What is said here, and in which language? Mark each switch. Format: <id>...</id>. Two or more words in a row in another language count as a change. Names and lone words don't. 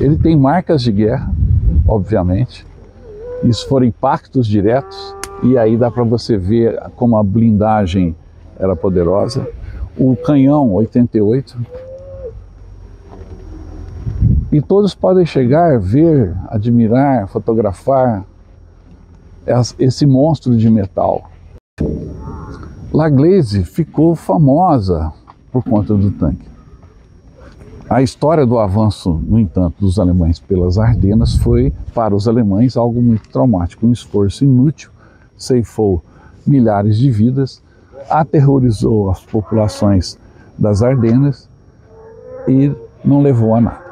<pt>Ele tem marcas de guerra, obviamente. Isso foram impactos diretos e aí dá para você ver como a blindagem era poderosa. O canhão 88. E todos podem chegar, ver, admirar, fotografar esse monstro de metal. La Gleize ficou famosa por conta do tanque. A história do avanço, no entanto, dos alemães pelas Ardenas foi, para os alemães, algo muito traumático. Um esforço inútil, ceifou milhares de vidas, aterrorizou as populações das Ardenas e não levou a nada.</pt>